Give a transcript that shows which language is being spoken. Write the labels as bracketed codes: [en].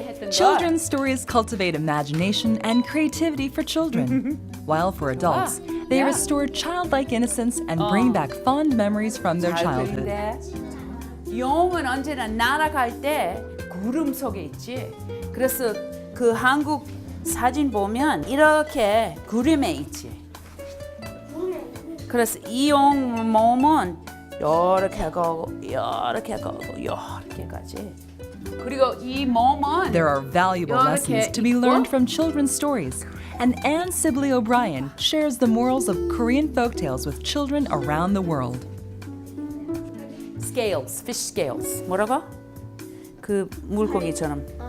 [en] Children's stories cultivate imagination and creativity for children, while for adults, they restore childlike innocence and bring back fond memories from their childhood. [ko] 영은 언제나 날아갈 때 구름 속에 있지. 그래서 그 한국 사진 보면 이렇게 구름에 있지. 그래서 이 용 몸은 이렇게 가고 이렇게 가고 이렇게 가지. 그리고 이 몸은 [en] There are valuable lessons to be learned from children's stories, and Anne Sibley O'Brien shares the morals of Korean folktales with children around the world. Scales, fish scales. [ko] 뭐라고? 그 물고기처럼.